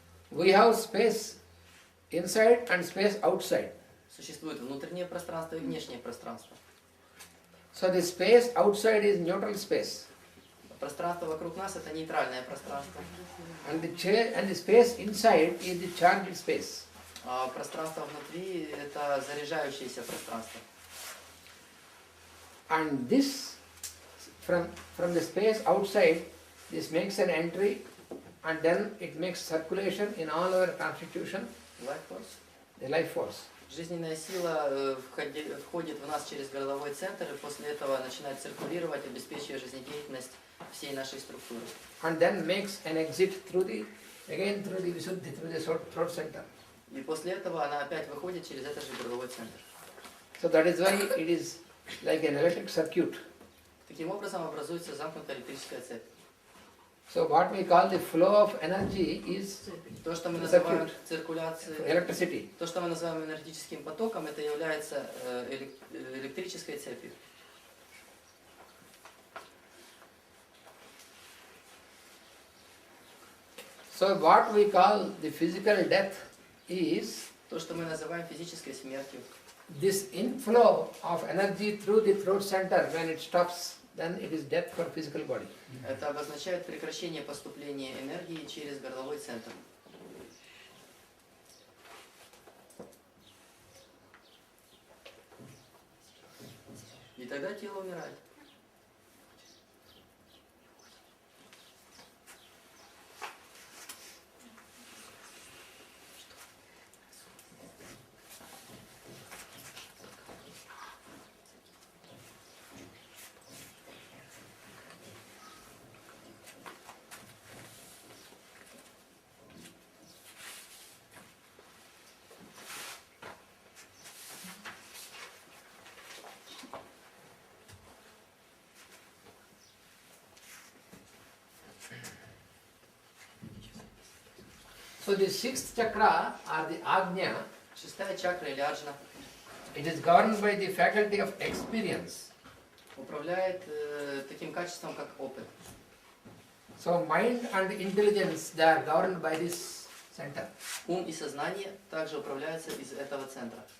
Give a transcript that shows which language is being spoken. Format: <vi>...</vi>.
<en>We have space inside and space outside.</en> <ru>Существует внутреннее пространство и внешнее пространство.</ru> <en>So the space outside is neutral space.</en> <ru>Пространство вокруг нас это нейтральное пространство.</ru> <en>And the space inside is the charged space.</en> <ru>А пространство внутри это заряжающееся пространство.</ru> <en>And this, from the space outside, this makes an entry, and then it makes circulation in all our constitution, Life force. the life force.</en> <ru>Жизненная сила входит в нас через горловой центр, и после этого начинает циркулировать, обеспечивая жизнедеятельность всей нашей структуры.</ru> <en>And then makes an exit through the Visuddhi, through the throat center.</en> <ru>И после этого она опять выходит через этот же горловой центр.</ru> <en>So that is why it is like an electric circuit.</en> <ru>Таким образом образуется замкнутая электрическая цепь.</ru> <en>So what we call the flow of energy is</en> <ru>То, что мы называем</ru> <en>circuit,</en> <ru>циркуляцией,</ru> <en>electricity.</en> <ru>то, что мы называем энергетическим потоком, это является электрической цепью.</ru> <en>So what we call the physical death is</en> <ru>То, что мы называем физической смертью.</ru> <en>this inflow of energy through the throat center. When it stops, then it is death for physical body.</en> <ru>Это обозначает прекращение поступления энергии через горловой центр. И тогда тело умирает.</ru> <en>So the sixth chakra or the Agnya,</en> <ru>Шестая чакра или аджна</ru> <en>it is governed by the faculty of experience.</en> <ru>управляет таким качеством, как опыт.</ru> <en>So mind and intelligence, they are governed by this center.</en> <ru>Ум и сознание также управляются из этого центра.</ru>